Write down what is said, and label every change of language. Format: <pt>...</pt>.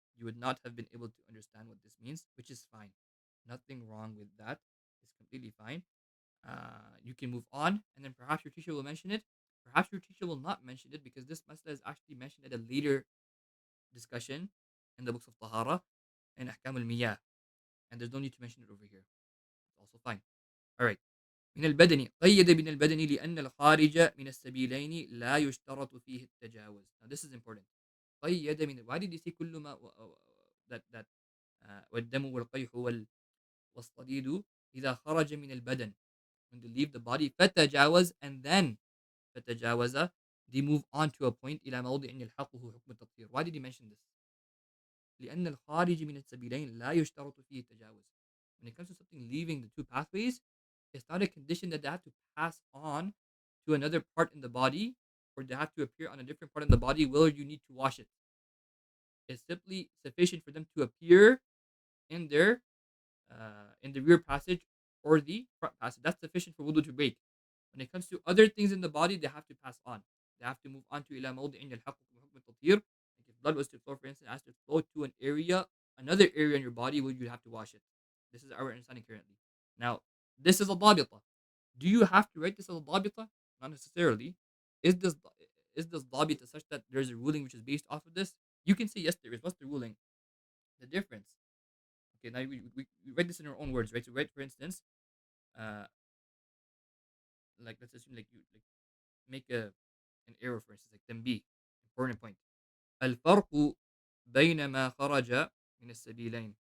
<en>You would not have been able to understand what this means, which is fine. Nothing wrong with that. It's completely fine. You can move on, and then perhaps your teacher will mention it. Perhaps your teacher will not mention it because this masla is actually mentioned at a later discussion in the books of Tahara and Ahkam al-Miyah, and there's no need to mention it over here. It's also fine. All right.</en> <ar>من البدن قيد من البدن لأن الخارج من السبيلين لا يشترط فيه التجاوز.</ar> <en>Now this is important.</en> <ar>قيد من,</ar> <en>why did he say</en> <ar>كل ما</ar> <en>that</en> <ar>والدم والقيح والصديد إذا خرج من البدن,</ar> <en>when they leave the body,</en> <ar>فتجاوز,</ar> <en>and then</en> <ar>فتجاوز,</ar> <en>they move on to a point</en> <ar>إلى موضع يلحقه حكم التطهير.</ar> <en>Why did he mention this?</en> <ar>لأن الخارج من السبيلين لا يشترط فيه التجاوز.</ar> <en>When it comes to something leaving the two pathways, it's not a condition that they have to pass on to another part in the body, or they have to appear on a different part in the body where you need to wash it. It's simply sufficient for them to appear in their in the rear passage or the front passage. That's sufficient for wudu to break. When it comes to other things in the body, they have to pass on. They have to move on to</en> <ar>إلى موضع يلحقه بحكم التطهير.</ar> <en>Like if blood was to flow, for instance, it has to flow to an area, another area in your body where you have to wash it. This is our understanding currently. Now, this is a dabita. Do you have to write this as a dabita? Not necessarily. Is this is this dabita such that there's a ruling which is based off of this? You can say yes, there is. What's the ruling? The difference. Okay, now we write this in our own words, right? So, write, for instance, uh, like let's assume like you like make an arrow, for instance, like تنبيه, important point.</en> <ar>الفرق بين ما خرج من السبيلين.</ar>